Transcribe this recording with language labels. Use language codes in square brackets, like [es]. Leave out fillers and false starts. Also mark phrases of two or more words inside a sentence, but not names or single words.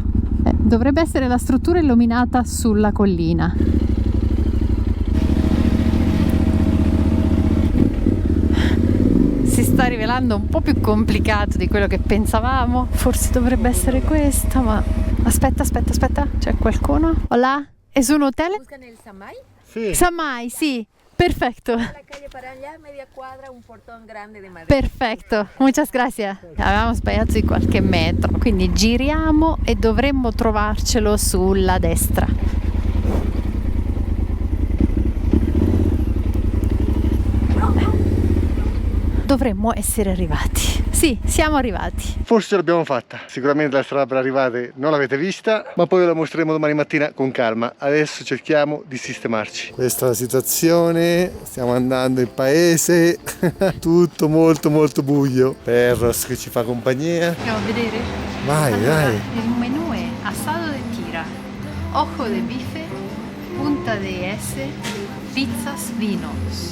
[it] Dovrebbe essere la struttura illuminata sulla collina. Si sta rivelando un po' più complicato di quello che pensavamo. Forse dovrebbe essere questa, ma aspetta, c'è qualcuno? [es] Hola, ¿es un hotel? ¿Buscan el Samay? [it] Sì. Samay, sì, perfetto. [es] La calle para allá, media cuadra, un portón grande de madera. Perfetto, muchas gracias. [it] Avevamo sbagliato di qualche metro, quindi giriamo e dovremmo trovarcelo sulla destra. Dovremmo essere arrivati. Sì, siamo arrivati. Forse ce l'abbiamo fatta. Sicuramente la strada per arrivare non l'avete vista, ma poi ve la mostreremo domani mattina con calma. Adesso cerchiamo di sistemarci. Questa è la situazione, stiamo andando in paese, tutto molto buio. Perros che ci fa compagnia. Andiamo a vedere? Vai, allora, dai. Il menù è [es] asado de tira, ojo de bife, punta de ese, [it] pizzas, vinos.